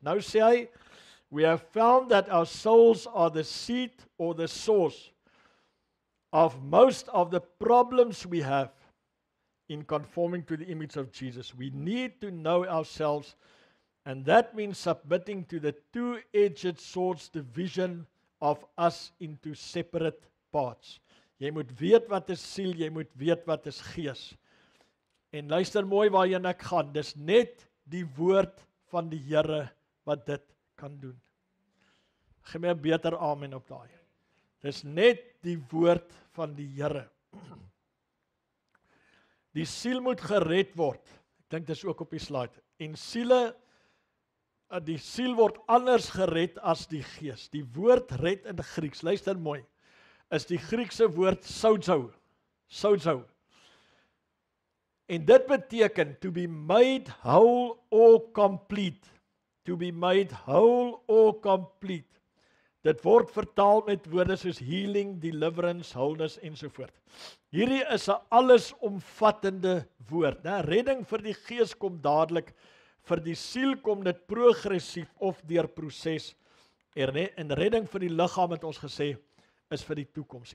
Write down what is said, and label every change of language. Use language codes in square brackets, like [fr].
[af] Nou sê hy, [en] we have found that our souls are the seat or the source of most of the problems we have. in conforming to the image of Jesus. We need to know ourselves, and that means submitting to the two-edged sword's division of us into separate parts. [af] Jy moet weet wat is siel, jy moet weet wat is gees. En luister mooi waarheen ek gaan, dis net die woord van die Here wat dit kan doen. Gee my 'n beter amen op daai. Dis net die woord van die Here. Die siel moet gered word. Ek dink dis ook op die slide. En die siel word anders gered as die gees. Die woord red in Grieks, luister mooi, is die Griekse woord sozo. Sozo. En dit beteken [en] to be made whole or complete. To be made whole or complete. [af] Dit word vertaal met woorde soos [en] healing, deliverance, wholeness [af] ensovoort. Hierdie is 'n allesomvattende woord. Redding vir die gees kom dadelik, vir die siel kom dit progressief of deur proses. En redding vir die liggaam het ons gesê is vir die toekoms.